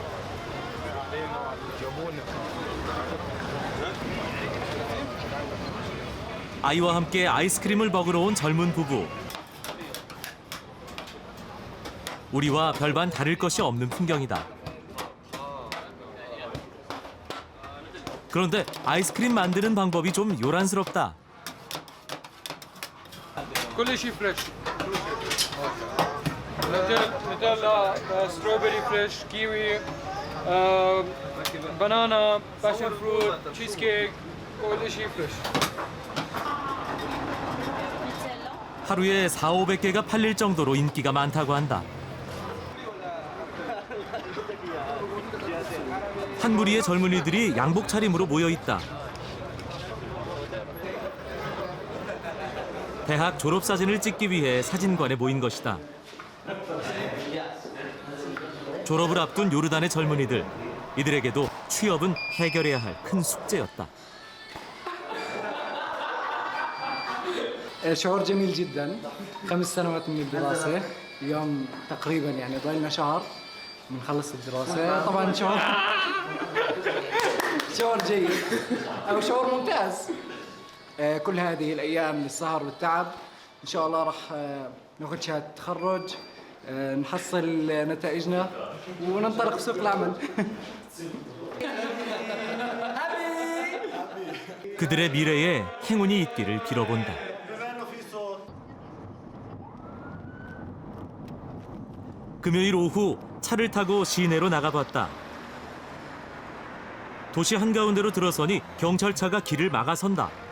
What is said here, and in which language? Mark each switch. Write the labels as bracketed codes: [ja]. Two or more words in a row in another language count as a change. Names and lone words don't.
[ko] 아이와 함께 아이스크림을 먹으러 온 젊은 부부. 우리와 별반 다를 것이 없는 풍경이다. 그런데 아이스크림 만드는 방법이 좀 요란스럽다. [ar] كل شيء [en] fresh Nutella strawberry fresh kiwi banana passion fruit cheese cake [ar] كل شيء [en] فريش. [ko] 하루에 4,500개가 팔릴 정도로 인기가 많다고 한다. 한 무리의 젊은이들이 양복 차림으로 모여 있다. 대학 졸업사진을 찍기 위해 사진관에 모인 것이다. 졸업을 앞둔 요르단의 젊은이들. 이들에게도 취업은 해결해야 할 큰 숙제였다. [ar] شعور جميل جدا 5 سنوات من الدراسة اليوم تقريبا يعني ضلنا شهر بنخلص الدراسة طبعا شعور جيد أو شعور ممتاز كل هذه الأيام للسهر والتعب إن شاء الله راح ناخذ شهادة تخرج نحصل نتائجنا وننطلق في سوق العمل [ko] 그들의 미래에 행운이 있기를 빌어본다. 금요일 오후 차를 타고 시내로 나가봤다. 도시 한가운데로 들어서니 경찰차가 길을 막아선다.